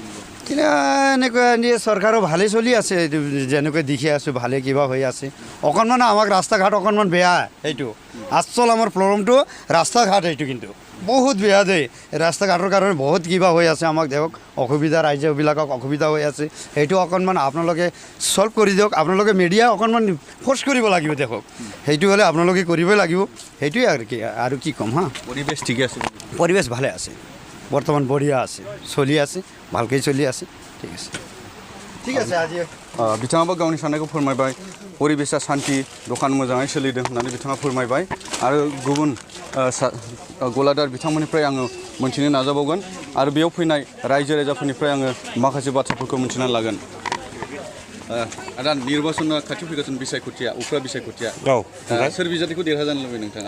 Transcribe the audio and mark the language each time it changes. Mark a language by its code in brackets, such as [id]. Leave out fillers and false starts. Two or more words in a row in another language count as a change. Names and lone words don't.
[as] কিন্তু এনেকুৱা ইণ্ডিয়া চৰকাৰো ভালেই চলি আছে এইটো যেনেকৈ দেখি আছোঁ ভালে কিবা হৈ আছে অকণমান আমাক ৰাস্তা ঘাট অকণমান বেয়া এইটো আচল আমাৰ প্ৰব্লেমটো ৰাস্তা ঘাট এইটো কিন্তু বহুত বেয়া দেই ৰাস্তা ঘাটৰ কাৰণে বহুত কিবা হৈ আছে আমাক দেখক অসুবিধা ৰাজ্যবিলাকক অসুবিধা হৈ আছে সেইটো অকণমান আপোনালোকে ছল্ভ কৰি দিয়ক আপোনালোকে মিডিয়া অকণমান ফ'ৰ্চ কৰিব লাগিব দেখক সেইটো হ'লে আপোনালোকে কৰিবই লাগিব সেইটোৱে আৰু কি ক'ম হা পৰিৱেশ ঠিকে আছে পৰিৱেশ ভালে আছে বৰ্তমান বঢ়িয়া আছে চলি আছে ভালকৈ চলি আছে ঠিক আছে আজি [brx] बिथाङाबो गावनि साननायखौ फोरमायबाय परिबेसा शान्ति दखान मोजाङै सोलिदों होननानै बिथाङा फोरमायबाय आरो गुबुन गलादार बिथांमोननिफ्राय आङो मोनथिनो नाजाबावगोन आरो बेयाव फैनाय रायजो राजाफोरनिफ्राय आङो माखासे बाथ्राफोरखौ मोनथिनानै लागोन आदा निर्बाचना खाथियाव फैगासिनो बिसायख'थिया उफ्रा बिसायख'थिया सोर बिजाथिखौ देरहाजानो लुबैयो नोंथाङा